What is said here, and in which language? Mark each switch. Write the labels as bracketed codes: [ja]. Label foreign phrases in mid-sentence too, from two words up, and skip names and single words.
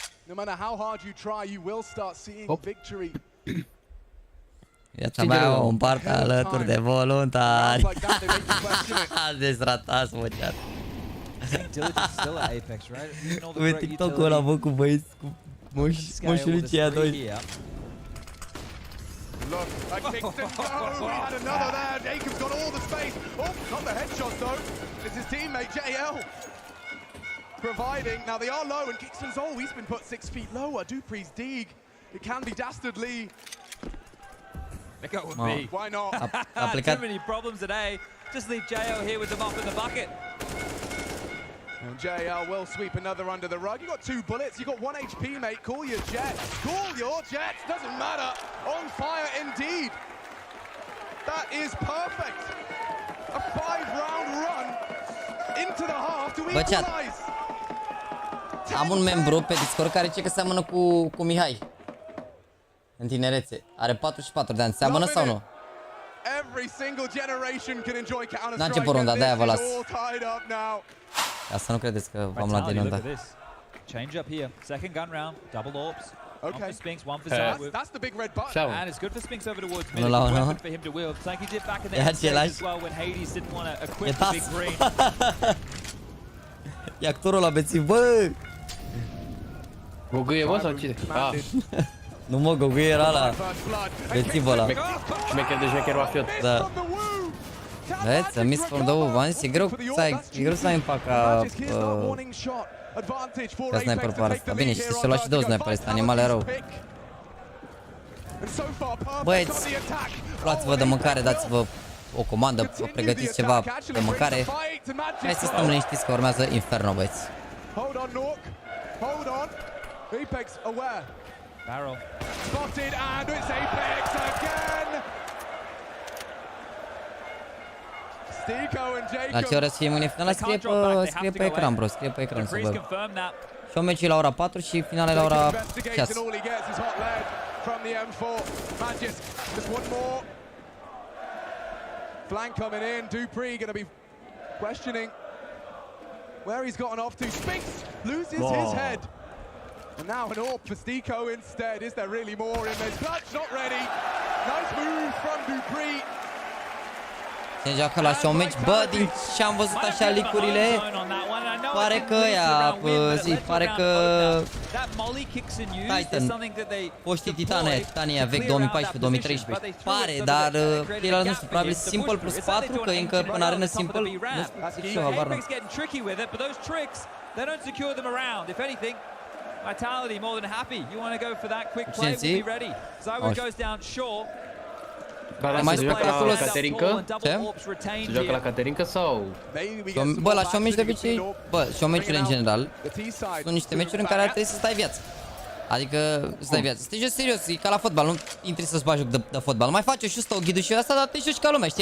[en] No matter how hard you try, you will start seeing victory. [ro] Viața mea o împart alături de voluntari. Dezratați, mă, chat. Uite TikTok-ul ăla, bă, cu băieți, cu moșulicii aia doi. [en] Look, Kingston, we had another there. Jacob's got all the space. Oh, not the headshot though. It's his teammate JL providing. Now they are low, and Kingston's he's been put 6 feet lower. Dupree's dig. It can be dastardly. They go with me. Why not? Too many problems today. Just leave JL here with them up in the bucket. And JL will sweep another under the rug. You got 2 bullets. You got 1 HP, mate. Call your jets. Call your jets. Doesn't matter. On fire indeed. That is perfect. A 5-round run into the half to equalize. [ro] Am un membru pe Discord care zice că seamănă cu Mihai. În tinerețe. Are 44 de ani. Seamănă sau nu? N-a început runda, de-aia vă las. Ca să nu credeți că v-am luat din runda. [en] Change up here. Second gun round. Double orbs. One for Spinks, one for Zach. That's the big red button. And it's good for Spinks over towards mid. It's a weapon for him to wield. It's like he did back in the end stage as well when Hades didn't want to equip the big green. [ro] E actorul la bețiv, bă! Gogâie, bă, sau cine? Nu mă, Gogâie era la bețivul ăla. Șmecher de șmecher mafiot. Da. Vezi, [en] a miss for the move. [ro] E greu să ai impact ca sniper pe asta. Bine, și se lua și 2 sniper ăsta, animale rău. Băieți, luați-vă de mâncare, dați-vă o comandă, vă pregătiți ceva de mâncare. Hai să stăm liniștiți că urmează Inferno, băieți. [en] Apex aware. Barrel. Spotted and it's Apex again. Stico and Jacob. [ro] La ce oră să fie mâine finala? Scrie pe ecran, bro, scrie pe ecran să văd. Și o meci la ora 4 și finale la ora 6. [en] Flank coming in, Dupree gonna be questioning where he's gotten off to. Spinks loses his head. And now an AWP for Stico instead. Is there really more in this? Clutch not ready. Nice move from Dupree. [ro] Se joacă la [en] show match. [ro] Bă, din ce am văzut așa licurile, pare că pare că Titan, foștii Titania vechi 2014-2013, pare, dar el nu știu, probabil Simple plus 4, că încă în arenă Simple, nu știu ce habar n-am. [en] Vitality more than happy. You want to go for that quick play? We'll be ready. Zywood goes down short. [ro] Mai se joacă la Caterinca? Ce? Se joacă la Caterinca sau? Bă, la [en] show match [ro] de obicei, bă, [en] show match- [ro] urile în general sunt niște meciuri în care ar trebui să stai viață. Adică să stai viață. Să te joci serios, e ca la fotbal, nu intri să-ți bagi joc de fotbal. Mai faci și 100 ghidul și asta, dar te joci ca lumea, știi?